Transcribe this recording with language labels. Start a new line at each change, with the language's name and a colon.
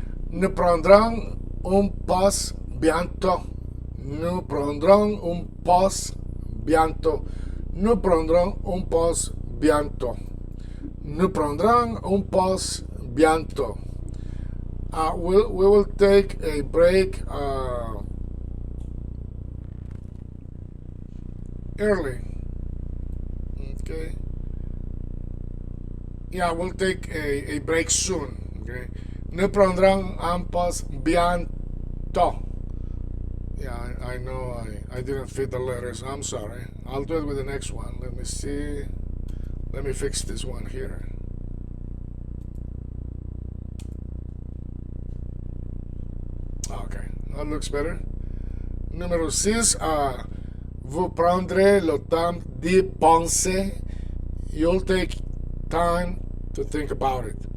French: Nous prendrons un pass bientôt. Nous prendrons un pass bientôt. Nous prendrons un pass bientôt. Nous prendrons un pass bientôt.
English: We will take a break early. Okay. Yeah, we'll take a break soon. Okay.
French: Nous prendrons un pass bientôt.
English: Yeah, I know I didn't fit the letters. I'm sorry. I'll do it with the next one. Let me see. Let me fix this one here. Okay, that looks better. Numéro 6.
French: Vous prendrez le temps d'y penser.
English: You'll take time to think about it.